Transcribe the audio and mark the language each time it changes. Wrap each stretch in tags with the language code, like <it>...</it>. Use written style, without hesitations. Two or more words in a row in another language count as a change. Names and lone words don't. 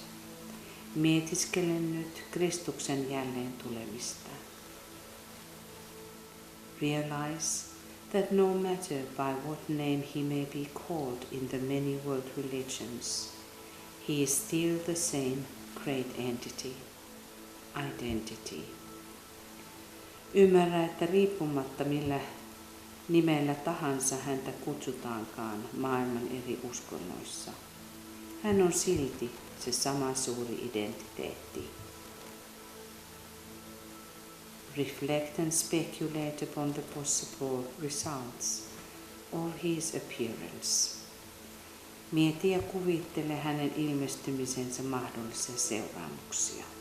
<fi>Mietiskele nyt Kristuksen jälleen tulemista.</fi> <en>Realize that no matter by what name he may be called in the many world religions, he is still the same great entity, identity.</en> <fi>Ymmärrä, että riippumatta millä nimellä tahansa häntä kutsutaankaan maailman eri uskonnoissa, hän on silti se sama suuri identiteetti.</fi> <en>Reflect and speculate upon the possible results of his appearance.</en> <fi>Mieti ja kuvittele hänen ilmestymisensä mahdollisia seuraamuksia.</fi>